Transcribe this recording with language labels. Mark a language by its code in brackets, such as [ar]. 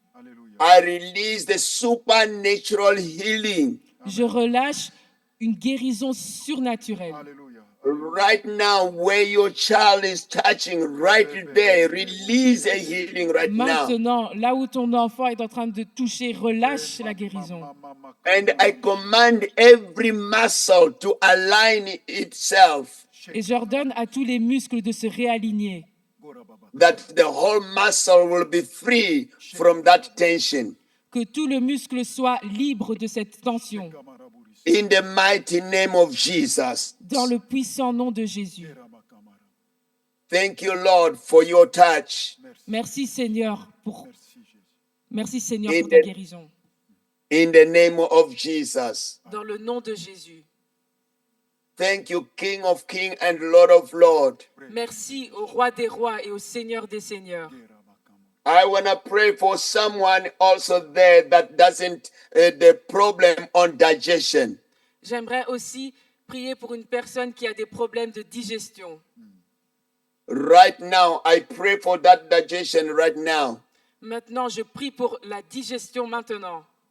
[fr] Alléluia. [en] I release the supernatural healing [fr] je relâche une guérison surnaturelle. Alléluia. [en] right now where your child is touching, right there. Release a healing right now. [fr] Maintenant, là où ton enfant est en train de toucher, relâche la guérison. [en] And I command every muscle to align itself, [fr] Et j'ordonne à tous les muscles de se réaligner, [en] that the whole muscle will be free from that tension. [fr] que tout le muscle soit libre de cette tension. [en] In the mighty name of Jesus. [fr] Dans le puissant nom de Jésus. [en] Thank you, Lord, for your touch. [fr] Merci Seigneur pour [en] Amen. [fr] ta guérison. [en] In the name of Jesus. [fr] Dans le nom de Jésus. [en] Thank you, King of Kings and Lord of Lords. [fr] Merci au roi des rois et au Seigneur des seigneurs. [en] I want to pray for someone also there that doesn't, the problem on digestion. [fr] J'aimerais aussi prier pour une personne qui a des problèmes de digestion. [en] Right now, I pray for that digestion right now. [fr] Maintenant, je prie pour la digestion maintenant.